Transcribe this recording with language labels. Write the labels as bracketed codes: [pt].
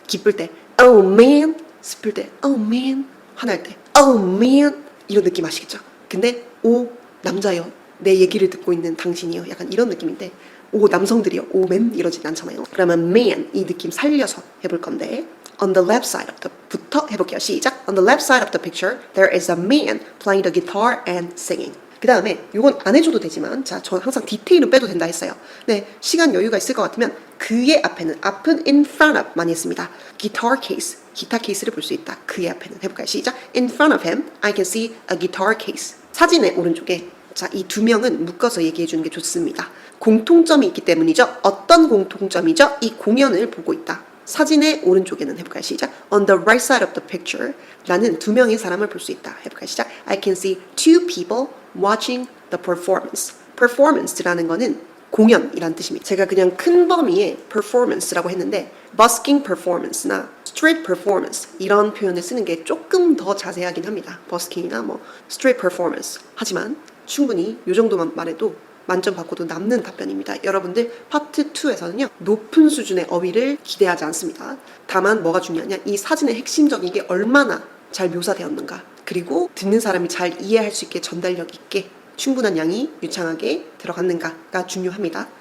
[ko] 기쁠 때 oh man, 슬플 때 oh man, 화날 때 oh man 이런 느낌 아시겠죠? 근데 오 남자요. 내 얘기를 듣고 있는 당신이요. 약간 이런 느낌인데 오 남성들이요. 오 맨 이러진 않잖아요. 그러면 man 이 느낌 살려서 해볼 건데 [en] on the left side of the [ko] 부터 해볼게요. 시작. [en] On the left side of the picture there is a man playing the guitar and singing. [ko] 그 다음에 이건 안 해줘도 되지만 자, 저 항상 디테일은 빼도 된다 했어요. 네, 시간 여유가 있을 것 같으면 그의 앞에는 앞은 [en] in front of [ko] 많이 했습니다. guitar case, 기타 케이스를 볼 수 있다. 그의 앞에는 해볼까요? 시작. [en] In front of him, I can see a guitar case. [ko] 사진의 오른쪽에 자, 이 두 명은 묶어서 얘기해 주는 게 좋습니다. 공통점이 있기 때문이죠. 어떤 공통점이죠? 이 공연을 보고 있다. 사진의 오른쪽에는 해볼까요? 시작. [en] On the right side of the picture, [ko] 나는 두 명의 사람을 볼 수 있다. 해볼까요? 시작. [en] I can see two people watching the performance. [ko] performance라는 거는 공연이란 뜻입니다. 제가 그냥 큰 범위의 performance라고 했는데 busking performance나 street performance 이런 표현을 쓰는 게 조금 더 자세하긴 합니다. busking이나 뭐 street performance. 하지만 충분히 이 정도만 말해도 만점 받고도 남는 답변입니다. 여러분들 파트 2에서는요. 높은 수준의 어휘를 기대하지 않습니다. 다만 뭐가 중요하냐 이 사진의 핵심적인 게 얼마나 잘 묘사되었는가 그리고 듣는 사람이 잘 이해할 수 있게 전달력 있게 충분한 양이 유창하게 들어갔는가가 중요합니다.